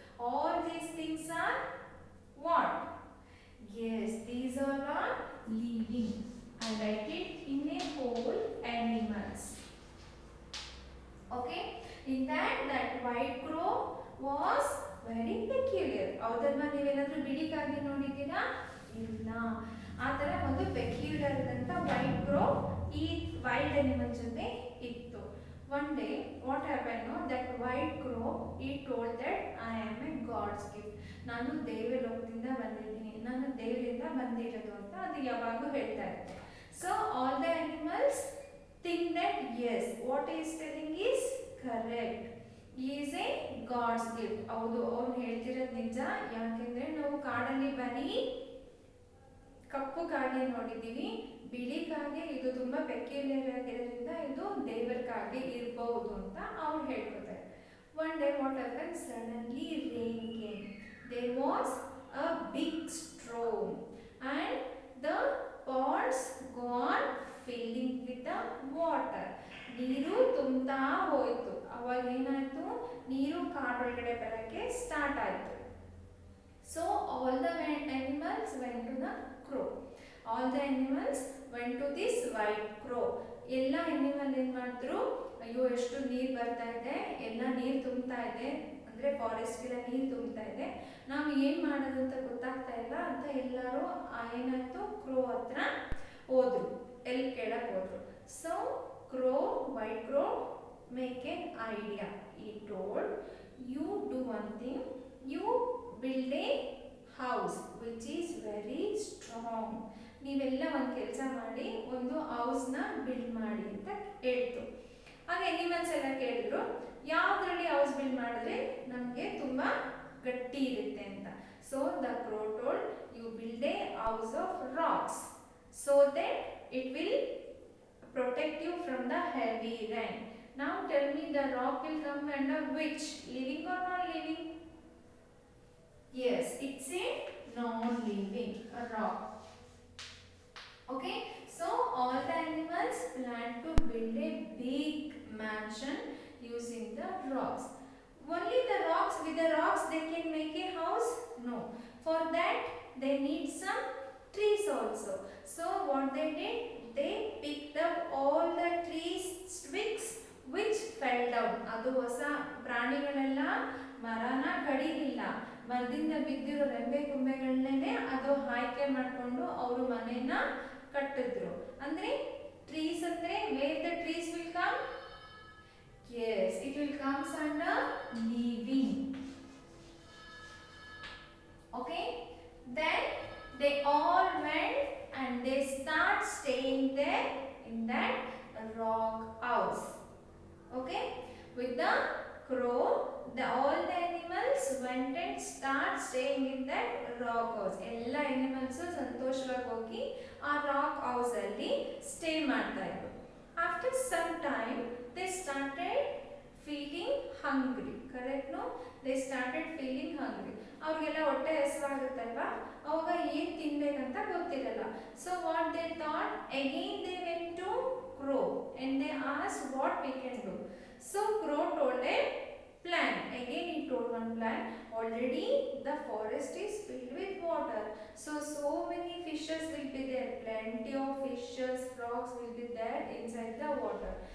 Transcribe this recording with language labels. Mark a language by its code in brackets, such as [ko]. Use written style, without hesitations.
[en] All these things are what? Yes, these all are living. I write it in a whole animals. Okay, in that white crow was very peculiar. [kn] ಅದನ್ನ ನೀವೇನಾದ್ರೂ ಬಿಡಿಗಾಗಿ ನೋಡಿದ್ದೀರಾ? ಇಲ್ಲ. ಆ ಥರ ಒಂದು peculiar ಅಂತ white ಕ್ರೋ ಈ ವೈಲ್ಡ್ ಅನಿಮಲ್ ಜೊತೆ ಇತ್ತು. [en] One day what happened, no, that white crow he told that I am a God's gift. [kn] ನಾನು ದೇವಲೋಕದಿಂದ ಬಂದಿದ್ದೀನಿ, ನಾನು ದೇವರಿಂದ ಬಂದಿರೋದು ಅಂತ ಅದು ಯಾವಾಗಲೂ ಹೇಳ್ತಾ ಇರುತ್ತೆ. [en] So all the animals think that yes, what he is telling is correct. He is a God's gift. [kn] ಹೌದು, ಅವ್ನು ಹೇಳ್ತಿರೋದು ನಿಜ. ಯಾಕೆಂದ್ರೆ ನಾವು ಕಾಡಲ್ಲಿ ಬರೀ ಕಪ್ಪು ಕಾಗೆ ನೋಡಿದ್ದೀವಿ, ಬಿಳಿ ಕಾಗೆ ಇದು ತುಂಬಾ ಪೆಕ್ಯುಲಿಯರ್ ಆಗಿರೋದ್ರಿಂದ ಇದು ದೇವರ ಕಾಗೆ ಇರಬಹುದು ಅಂತ ಅವ್ರು ಹೇಳ್ಕೊತಾರೆ. [en] One day what happened? Suddenly rain came. There was a big storm and the ponds go on filling with the water. [kn] ನೀರು ತುಂಬ್ತಾ ಹೋಯಿತು. ಅವಾಗ ಏನಾಯ್ತು? ನೀರು ಕಾಡೊಳಗಡೆ ಬರಕ್ಕೆ ಸ್ಟಾರ್ಟ್ ಆಯಿತು. [en] So all the animals went to the crow. All the animals went to this white crow. [kn] ಎಲ್ಲ animal ಏನು ಮಾಡಿದ್ರು? ಅಯ್ಯೋ ಎಷ್ಟು ನೀರು ಬರ್ತಾ ಇದೆ, ಎಲ್ಲ ನೀರು ತುಂಬ್ತಾ ಇದೆ, ಅಂದರೆ ಫಾರೆಸ್ಟ್ಗೆಲ್ಲ ನೀರು ತುಂಬ್ತಾ ಇದೆ, ನಾವು ಏನು ಮಾಡೋದು ಅಂತ ಗೊತ್ತಾಗ್ತಾ ಇಲ್ಲ ಅಂತ ಎಲ್ಲರೂ ಏನಾಯ್ತು? ಕ್ರೋ ಹತ್ರ ಹೋದ್ರು, ಎಲ್ಲಿ ಕೇಳಕ್ಕೆ ಹೋದ್ರು. So crow, white crow [en] make an idea. He told, you do one thing, you build a house which is very strong. [kn] ನೀವೆಲ್ಲ ಒಂದು ಕೆಲಸ ಮಾಡಿ ಒಂದು ಹೌಸ್ನ ಬಿಲ್ಡ್ ಮಾಡಿ ಅಂತ ಹೇಳ್ತು. ಆಗ ಎನಿಮಲ್ಸ್ ಎಲ್ಲ ಕೇಳಿದ್ರು, ಯಾವುದ್ರಲ್ಲಿ ಹೌಸ್ ಬಿಲ್ಡ್ ಮಾಡಿದ್ರೆ ನಮಗೆ ತುಂಬ ಗಟ್ಟಿ ಇರುತ್ತೆ ಅಂತ. [en] So the crow told, you build a house of rocks so that it will protect you from the heavy rain. Now tell me, the rock will come under which? Living or non-living? Yes, it's a non-living rock. Okay, so all the animals plan to build a big mansion using the rocks. Only the rocks, with the rocks they can make a house? No. For that they need some trees also. So what they did? They picked up all the trees twigs which fell down. [kn] ಅದು ಹೊಸ ಪ್ರಾಣಿಗಳೆಲ್ಲ ಮರನ ಕಡಿಲಿಲ್ಲ, ಮರದಿಂದ ಬಿದ್ದಿರೋ ರೆಂಬೆ ಕೊಂಬೆಗಳನ್ನೇ ಅದು ಆಯ್ಕೆ ಮಾಡಿಕೊಂಡು ಅವರು ಮನೆಯನ್ನ ಕಟ್ಟಿದ್ರು. ಅಂದ್ರೆ ಟ್ರೀಸ್ ಅಂದ್ರೆ [en] where the trees will come? Yes, it will comes under living. Okay, then they all went and they start staying there in that rock house. Okay, with the crow, all the animals went and start staying in that rock house. [kn] ಎಲ್ಲ animals ಸಂತೋಷವಾಗಿ ಹೋಗಿ ಆ rock house ಅಲ್ಲಿ stay ಮಾಡ್ತಾ ಇದ್ರು. [en] After some time they started feeling hungry. Correct? No, they started feeling hungry. [kn] ಅವ್ರಿಗೆಲ್ಲ ಹೊಟ್ಟೆ ಹಸಿವಾಗುತ್ತಲ್ವಾ, ಅವಾಗ ಏನು ತಿನ್ಬೇಕಂತ ಗೊತ್ತಿರಲ್ಲ. [en] So what they thought, again they went to crow and they asked what we can do. So crow told a plan. Again he told one plan. Already the forest is filled with water, so many fishes will be there, plenty of fishes, frogs will be there inside the water.